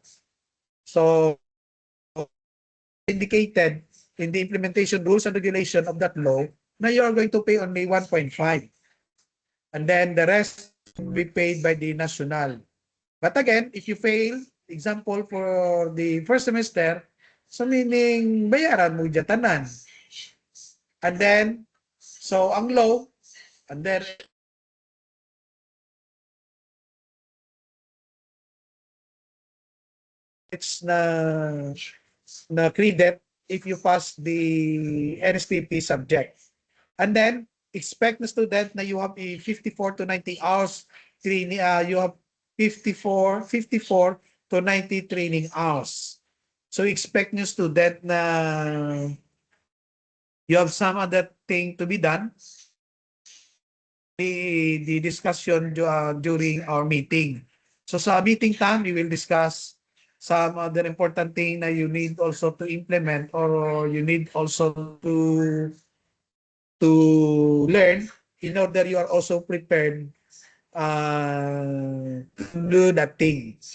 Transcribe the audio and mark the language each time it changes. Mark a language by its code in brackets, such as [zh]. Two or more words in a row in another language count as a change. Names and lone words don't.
[en] So indicated in the implementation rules and regulation of that law na you are going to pay only 1.5. And then the rest will be paid by the national. But again, if you fail, example for the first semester, so meaning [tl] bayaran mo dyan tanan. [en] And then, so ang law, and then it's na credit if you pass the NSTP subject. And then, expect na student na you have a 54 to 90 hours training, you have 54 to 90 training hours. So expect nyo student na you have some other thing to be done. The discussion during our meeting. So sa meeting time, we will discuss some other important thing na you need also to implement, or you need also to learn in order you are also prepared to do that thing.